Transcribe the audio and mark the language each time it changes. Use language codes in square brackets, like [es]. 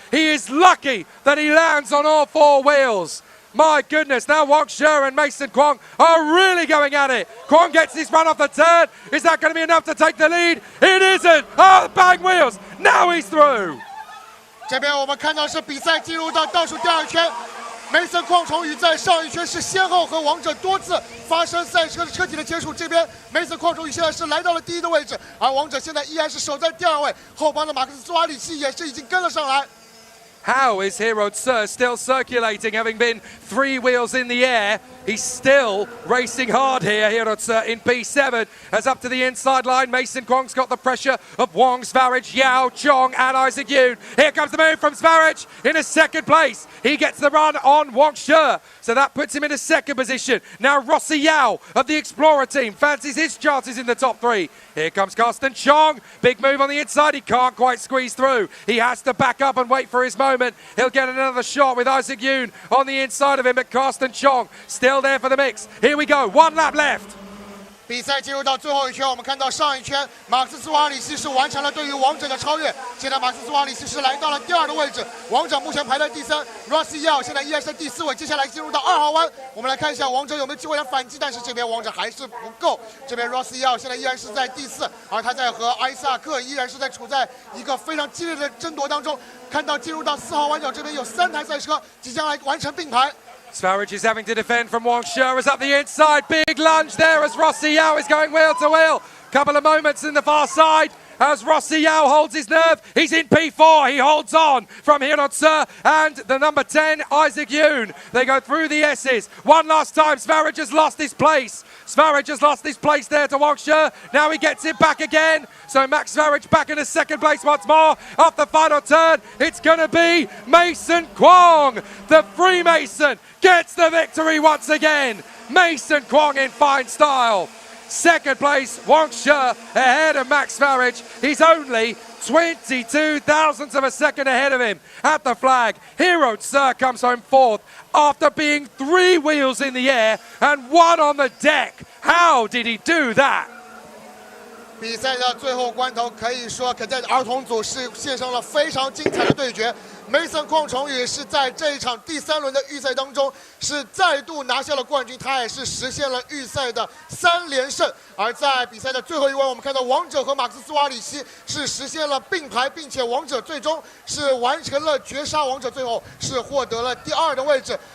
[en] He is lucky that he lands on all 4 wheels. My goodness, now Wang Shi and Mason Kwong are really going at it. Kwong gets his run off the turn. Is that going to be enough to take the lead? It isn't. Oh, bang wheels. Now he's through. [zh] 这边我们看到是比赛进入到倒数第2圈。梅森邝崇宇在上一圈是先后和王者多次发生赛车的车体的接触，这边梅森邝崇宇现在是来到了第1的位置，而王者现在依然是守在第2位，后方的马克思·苏瓦里奇也是已经跟了上来。 [en] How is Hirotsu still circulating, having been 3 wheels in the air? He's still racing hard here, Hirotsu in P7. As up to the inside line, Mason Kwong's got the pressure of Wong, Svarage, Yao, Chong and Isaac Yoon. Here comes the move from Svarage in a 2nd place. He gets the run on Wang Shi, so that puts him in a 2nd position. Now Rossi Yao of the Explorer team fancies his chances in the top 3. Here comes Karsten Chong. Big move on the inside. He can't quite squeeze through. He has to back up and wait for his moment. He'll get another shot with Isaac Yoon on the inside of him, but Karsten Chong still there for the mix. Here we go. 1 lap left. [zh] 比赛进入到最后一圈，我们看到上一圈马克思·苏瓦里西是完成了对于王者的超越，现在马克思·苏瓦里西是来到了第2的位置，王者目前排在第3 ，Rossi Yao 现在依然是第4位。接下来进入到2号弯，我们来看一下王者有没有机会来反击，但是这边王者还是不够。这边 Rossi Yao 现在依然是在第4，而他在和埃萨克依然是在处在一个非常激烈的争夺当中。看到进入到4号弯角这边有3台赛车即将来完成并排。 [en] Svarage is having to defend from Wang Shi is up the inside. Big lunge there as Rossi Yao is going wheel to wheel. Couple of moments in the far side as Rossi Yao holds his nerve. He's in P4. He holds on from Hirotsu and the number 10, Isaac Yoon. They go through the S's. One last time. Svarage has lost his place. Svarage has lost his place there to Wang Shi. Now he gets it back again. So Max Svarage back into 2nd place once more. Off the final turn, it's going to be Mason Kwong. The Freemason gets the victory once again. Mason Kwong in fine style. 2nd place, Wang Shi ahead of Max Varage. He's only 22 thousandths of a second ahead of him at the flag. Hirotsu comes home 4th after being 3 wheels in the air and 1 on the deck. How did he do that? [zh] 比赛的最后关头，可以说Cadet儿童组是献上了非常精彩的对决。 Mason 邝崇宇是在这一场第3轮的预赛当中是再度拿下了冠军，他也是实现了预赛的3连胜。而在比赛的最后一关，我们看到王者和马克斯·瓦里西是实现了并排，并且王者最终是完成了绝杀，王者最后是获得了第2的位置。